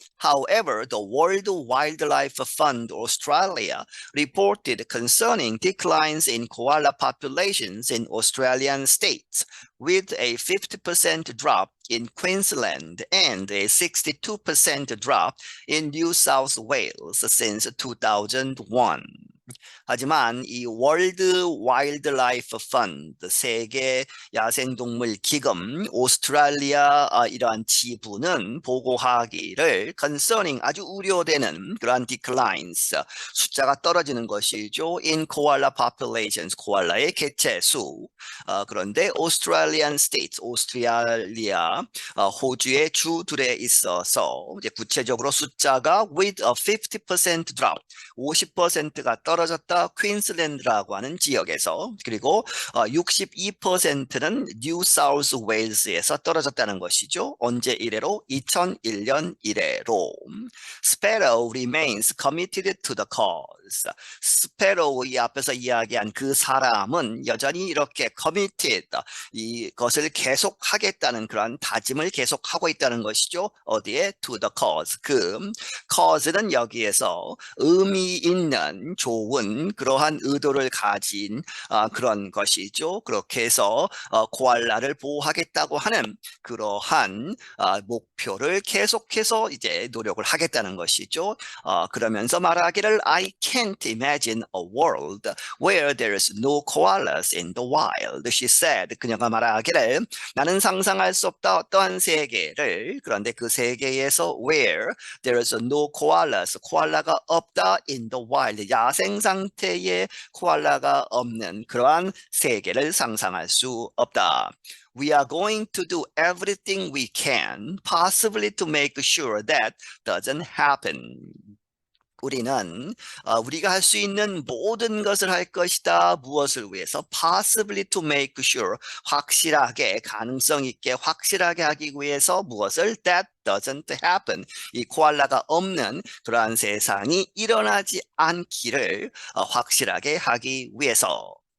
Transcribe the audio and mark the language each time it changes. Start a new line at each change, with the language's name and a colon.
English: However, the World Wildlife Fund Australia reported concerning declines in koala populations in Australian states, with a 50% drop in Queensland and a 62% drop in New South Wales since 2001.
Korean: 하지만 이 월드 와일드라이프 펀드 세계 야생동물 기금 오스트랄리아 이러한 지부는 보고하기를 concerning 아주 우려되는 그러한 declines 숫자가 떨어지는 것이죠.
English: in koala populations
Korean: 코알라의 개체 수 그런데
English: Australian states
Korean: 오스트랄리아 호주의 주들에 있어서 이제 구체적으로 숫자가
English: with a 50% drop
Korean: 50%가 떨어졌다. 퀸슬랜드라고 하는 지역에서 그리고 62%는 뉴 사우스 웨일즈에서 떨어졌다는 것이죠. 언제 이래로? 2001년 이래로.
English: Sparrow remains committed to the cause.
Korean: 스페로우의 앞에서 이야기한 그 사람은 여전히 이렇게 committed 이것을 계속하겠다는 그런 다짐을 계속하고 있다는 것이죠. 어디에?
English: To the cause.
Korean: 그 cause는 여기에서 의미 있는 좋은 그러한 의도를 가진 그런 것이죠. 그렇게 해서 코알라를 보호하겠다고 하는 그러한 목표를 계속해서 이제 노력을 하겠다는 것이죠. 그러면서 말하기를
English: I can't imagine a world where there is no koalas in the wild. She said.
Korean: 그녀가 말하기를 나는 상상할 수 없다 어떠한 세계를 그런데 그 세계에서
English: where there is no koalas
Korean: 코알라가 없다
English: in the wild
Korean: 야생 상태의 코알라가 없는 그러한 세계를 상상할 수 없다.
English: We are going to do everything we can possibly to make sure that doesn't happen.
Korean: 우리는 우리가 할 수 있는 모든 것을 할 것이다. 무엇을 위해서?
English: Possibly to make sure.
Korean: 확실하게, 가능성 있게 확실하게 하기 위해서 무엇을?
English: That doesn't happen.
Korean: 이 코알라가 없는 그러한 세상이 일어나지 않기를 확실하게 하기 위해서.